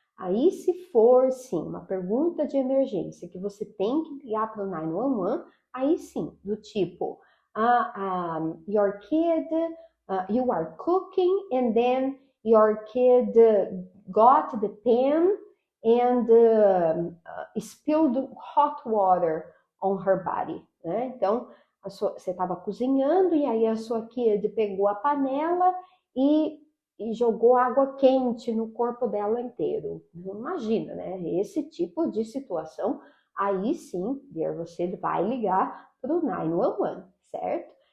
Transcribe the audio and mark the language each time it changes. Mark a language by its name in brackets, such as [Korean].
[Portuguese] Aí, se for, sim, uma pergunta de emergência que você tem que ligar para o 911, aí sim, do tipo: [English] your kid, you are cooking and then your kid got the pen and spilled hot water on her body, né? [Portuguese] Então, você estava cozinhando e aí a sua kid pegou a panela e jogou água quente no corpo dela inteiro. Imagina, né? Esse tipo de situação, aí sim, dear, você vai ligar para o 911, certo?